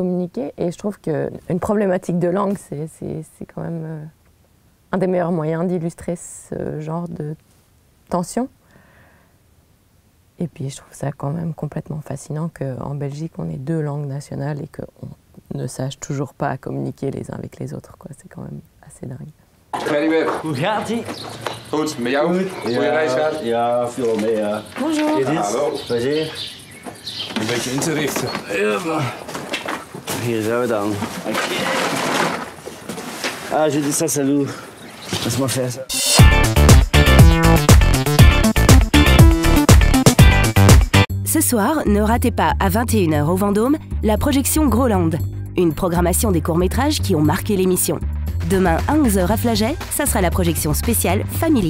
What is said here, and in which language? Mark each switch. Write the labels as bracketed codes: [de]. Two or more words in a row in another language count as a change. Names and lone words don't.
[fr] communiquer et je trouve qu'une problématique de langue, c'est quand même un des meilleurs moyens d'illustrer ce genre de tension. Et puis je trouve ça quand même complètement fascinant qu'en Belgique, on ait deux langues nationales et qu'on ne sache toujours pas communiquer les uns avec les autres, quoi. C'est quand même assez dingue. [nl] Hoe gaat ie? Goed, met jou? Goeie reis gehad? Ja, viel mee, ja. [fr] Bonjour. [nl] Hallo. Plezier. Een beetje in te richten. Ja, hier zijn we dan. Ah, [fr] je dis ça, salut. Laisse-moi faire ça. Ce soir, ne ratez pas à 21h au Vendôme la projection Groland, une programmation des courts-métrages qui ont marqué l'émission. Demain à 11h à Flaget, ça sera la projection spéciale Family.